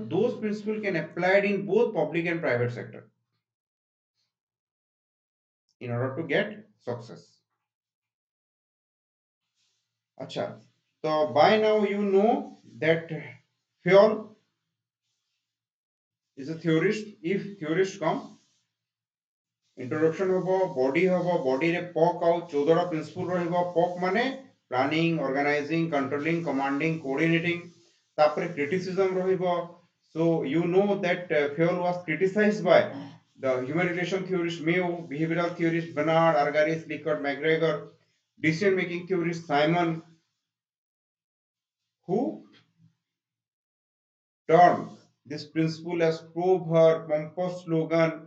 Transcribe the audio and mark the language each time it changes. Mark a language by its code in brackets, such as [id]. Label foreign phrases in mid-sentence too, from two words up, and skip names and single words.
[en] Those principles can applied in both public and private sector in order to get success. Acha. So by now you know that Fayol is a theorist. If theorist come, introduction hobo, body रे POC ଆଉ 14 principle ରହିବ POC ମାନେ planning, organizing, controlling, commanding, coordinating. [or] ତାପରେ criticism ରହିବ. [en] So you know that Fayol was criticized by the human relation theorist Mayo, behavioral theorist Bernard, Argyris, Likert, McGregor, decision making theorist Simon, who termed this principle as proverb, pompous slogan.